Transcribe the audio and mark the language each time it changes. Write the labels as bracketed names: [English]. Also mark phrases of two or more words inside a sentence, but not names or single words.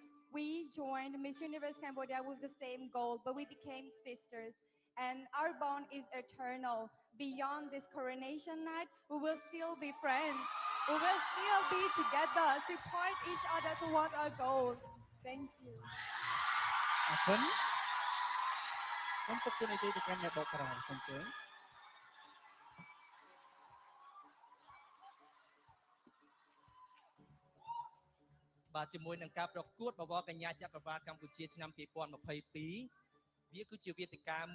[English] We joined Miss Universe Cambodia with the same goal, but we became sisters. And our bond is eternal. Beyond this coronation night, we will still be friends. We will still be together, support each other towards our goal. Thank you. [Khmer] អរគុណសូមទុកទូនាទីទៅកាន់អ្នកបកប្រែសូមជើញ បបាទជាមួយនឹងការប្រកួតបវរកញ្ញាចក្រវាឡកម្ពុជាឆ្នាំ2022វាគឺជាវេទិកា